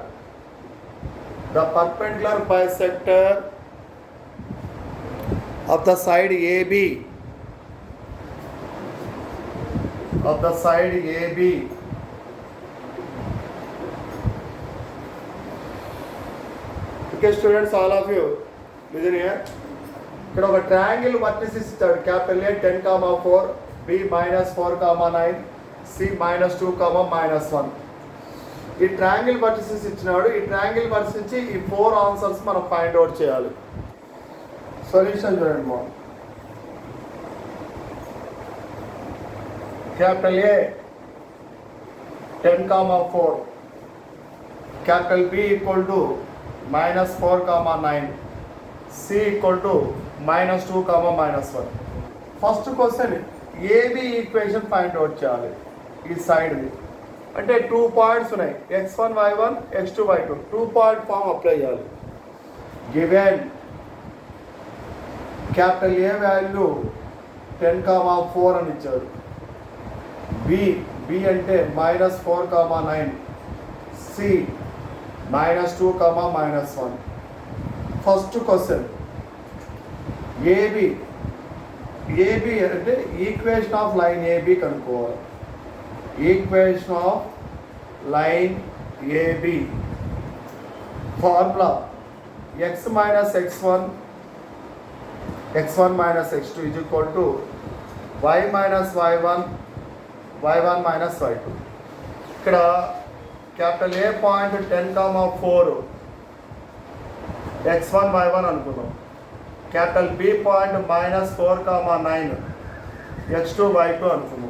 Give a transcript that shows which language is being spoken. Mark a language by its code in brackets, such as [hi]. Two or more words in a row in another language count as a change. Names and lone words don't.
[en] The perpendicular bisector of the side AB. Of the side AB. Okay, students, all of you, listen here. [te] ఇక్కడ ఒక [en] triangle vertices [te] ఇస్తాడు. [en] capital A 10,4, B -4,9, C -2, -1. [te] ఈ [en] triangle vertices [te] ఇచ్చినాడు. ఈ [en] triangle vertices [te] నుంచి ఈ 4 ఆన్సర్స్ మనం [en] find out [te] చేయాలి. సొల్యూషన్ చూడండి బాగుంది. [en] capital A 10,4, capital B equal to -4,9, C equal to -2, -1. first question AB equation find out చేయాలి. [te] ఈ సైడ్ది అంటే 2 పాయింట్స్ ఉన్నాయి, x1 y1 x2 y2. [en] 2 point form apply చేయాలి. given capital A value 10,4 [te] అని ఇచ్చాడు. బి అంటే -4,9, సి -2, -1. [en] first question AB అంటే equation of line AB కనుక్కోవాలి. equation of line AB formula x - x1 x1 - x2 is equal to y - y1 y1 - y2. ఇక్కడ capital A point 10,4 x1 y1 అనుకున్నాం. capital B point -4,9 x2 y2 అనుకున్నాం.